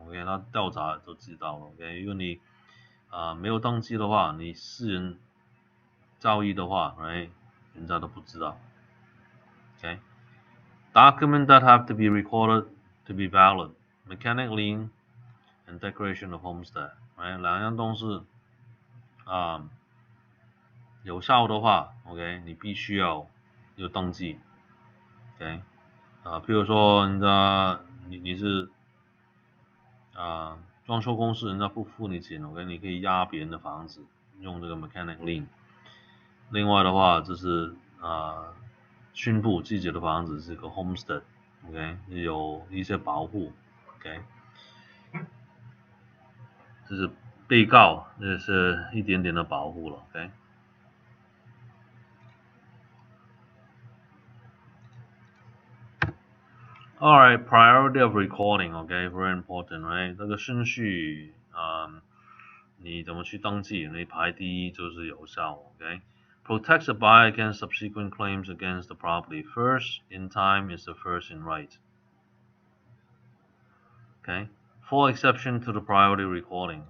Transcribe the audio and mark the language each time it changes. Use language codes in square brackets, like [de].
[zh] OK， 他调查都知道了。OK， 因为你没有登记的话，你私人交易的话 ，right， 人家都不知道。 [en] Okay. Documents that have to be recorded to be valid. Mechanic lien and declaration of homestead. Right. [zh] 两样东西有效的话 ，OK， 你必须要有登记 ，OK， 譬如说人家你是装修公司，人家不付你钱 ，OK， 你可以押别人的房子，用这个 mechanic lien。另外的话，就是巡捕自己的房子是个 homestead，OK， 有一些保护 ，OK， 就是被告这是一点点的保护了 ，OK。 [en] Alright, priority of recording, okay, very important, right? [zh] 这个顺序，你怎么去登记？你排第一就是有效 ，okay? [en] Protects the buyer against subsequent claims against the property. First in time is the first in right. Okay, full exception to the priority recording.